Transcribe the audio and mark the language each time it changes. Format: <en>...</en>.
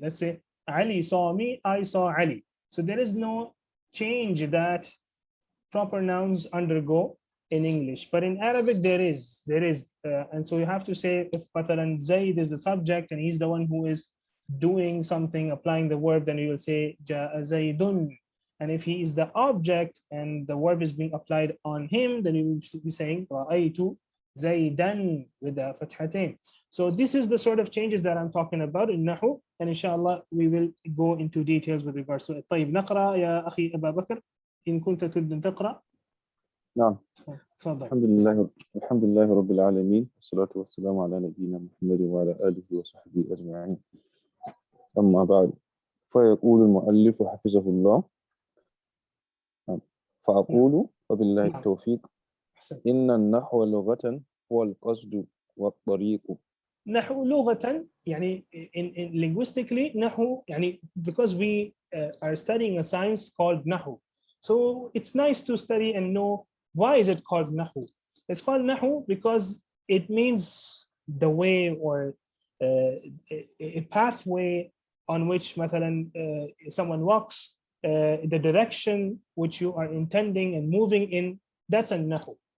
<en>Let's say Ali saw me, I saw Ali. So there is no change that proper nouns undergo in English, but in Arabic there is, and so you have to say, if Matalan Zaid is the subject and he's the one who is doing something, applying the verb, then you will say Ja'a Zaidun. And if he is the object and the verb is being applied on him, then you will be saying Ra'aytu Zaidan with the fathatain. So this is the sort of changes that I'm talking about in Nahw, and inshallah we will go into details with regards to it.</en> <ar>طيب نقرأ يا أخي أبا بكر إن كنت تريد تقرأ. نعم. تفضل. الحمد لله رب العالمين والصلاة والسلام على نبينا محمد وعلى آله وصحبه أجمعين. أما بعد، فيقول المؤلف حفظه الله، فأقول وبالله التوفيق، إن النحو لغة هو القصد والطريق. نحو لغة</ar> <en>in linguistically نحو because we are studying a science called نحو, so it's nice to study and know why is it called نحو. It's called نحو because it means the way or a pathway on which مثلا someone walks, the direction which you are intending and moving in, that's a نحو.</en>